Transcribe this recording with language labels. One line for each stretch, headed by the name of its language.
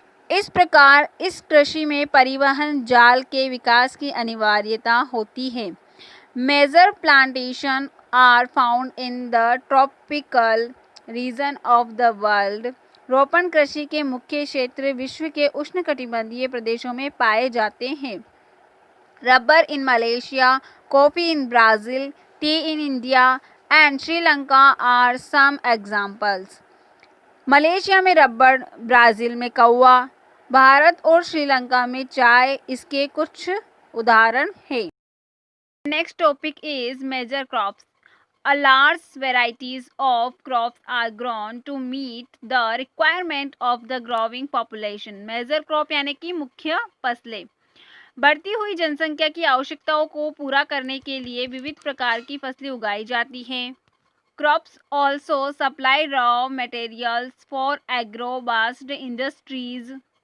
Hindi: इस प्रकार इस कृषि में परिवहन जाल के विकास की अनिवार्यता होती है.
English: Major plantation are found in the tropical region of the world.
Hindi: रोपण कृषि के मुख्य क्षेत्र विश्व के उष्णकटिबंधीय प्रदेशों में पाए जाते हैं.
English: Rubber in Malaysia, coffee in Brazil, tea in India and Sri Lanka are some examples.
Hindi: Malaysia में रबड़, ब्राज़ील में कौवा, भारत और श्रीलंका में चाय इसके कुछ उदाहरण हैं.
English: Next topic is major crops. A large varieties of crops are grown to meet the requirement of the growing population.
Hindi: Major crop यानी कि मुख्य फसलें. बढ़ती हुई जनसंख्या की आवश्यकताओं को पूरा करने के लिए विविध प्रकार की फसलें उगाई जाती हैं.
English: Crops also supply raw materials for agro-based industries.